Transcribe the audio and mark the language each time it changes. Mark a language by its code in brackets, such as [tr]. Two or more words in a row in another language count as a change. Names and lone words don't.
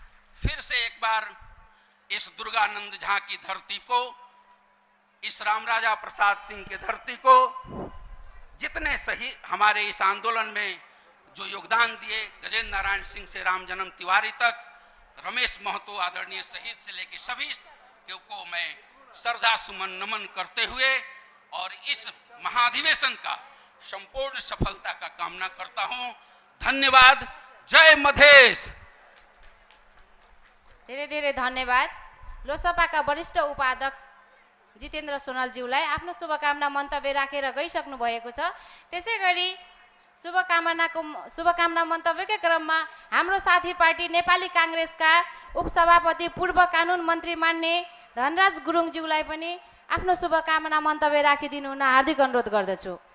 [hi] फिर से एक बार इस दुर्गानंद झा की धरती को इस रामराजा प्रसाद सिंह के धरती को जितने सही हमारे इस आंदोलन में जो योगदान दिए, गजेंद्र नारायण सिंह से राम जन्म तिवारी तक, रमेश महतो आदरणीय शहीद से लेकर सभी को मैं श्रद्धा सुमन नमन करते हुए और इस महाधिवेशन का संपूर्ण सफलता का कामना करता हूं। धन्यवाद। जय मधेश। [ne] धेरै धेरै धन्यवाद। लोकसभाका वरिष्ठ उपाध्यक्ष जितेन्द्र सोनालज्यूलाई आफ्नो शुभकामना मन्तव्य राखेर गइसक्नु भएको छ। त्यसै गरी शुभकामना मन्तव्यकै क्रममा हाम्रो साथी पार्टी नेपाली कांग्रेसका उपसभापति पूर्व कानुन मन्त्री मान्य धनराज गुरुङज्यूलाई पनि आफ्नो शुभकामना मन्तव्य राखिदिनु हुन हार्दिक अनुरोध गर्दछु।